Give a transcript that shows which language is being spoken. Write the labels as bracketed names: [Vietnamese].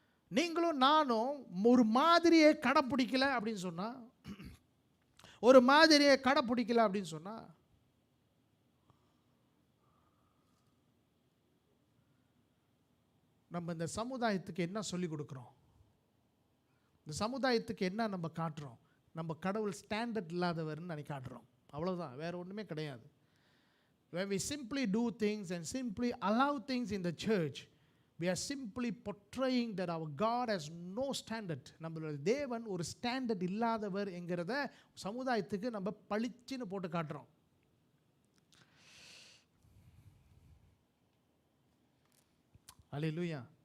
[Tamil] நீங்களும் நானும் ஒரு மாதிரியை கடைப்பிடிக்கல அப்படின்னு சொன்னால், ஒரு மாதிரியை கடைப்பிடிக்கல அப்படின்னு சொன்னால் நம்ம இந்த சமுதாயத்துக்கு என்ன சொல்லிக் கொடுக்குறோம், இந்த சமுதாயத்துக்கு என்ன நம்ம காட்டுறோம்? நம்ம கடவுள் ஸ்டாண்டர்ட் இல்லாதவர்னு காட்டுறோம், அவ்வளோதான், வேறு ஒன்றுமே கிடையாது. [English] When we simply do things and simply allow things in the church, we are simply portraying that our God has no standard. [Tamil] நம்மளுடைய தேவன் ஒரு ஸ்டாண்டர்ட் இல்லாதவர் என்கிறத சமுதாயத்துக்கு நம்ம பளிச்சுன்னு போட்டு காட்டுறோம். அல்லேலூயா.